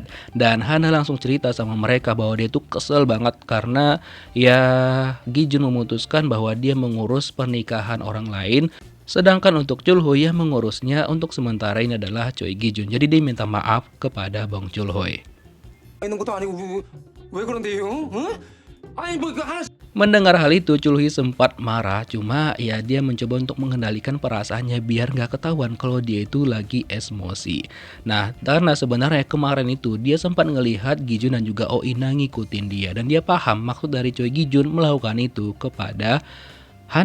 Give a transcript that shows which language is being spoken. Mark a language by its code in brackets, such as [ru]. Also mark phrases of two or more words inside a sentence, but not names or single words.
[id] Dan Hana langsung cerita sama mereka bahwa dia tuh kesel banget karena ya Gi-jun memutuskan bahwa dia mengurus pernikahan orang lain. Sedangkan untuk Chul-hui yang mengurusnya untuk sementara ini adalah Choi Gi-jun. Jadi dia minta maaf kepada Bong Chul-hui. [ko] 있는 것도 아니고 왜 그런데요? 응? 아니 뭐 그 하나. [id] Mendengar hal itu, Chul-hui sempat marah, cuma ya dia mencoba untuk mengendalikan perasaannya biar nggak ketahuan kalau dia itu lagi emosi. Nah, karena sebenarnya kemarin itu dia sempat ngelihat Gi-jun dan juga Oh In-na ngikutin dia dan dia paham maksud dari Choi Gi-jun melakukan itu kepada Hana.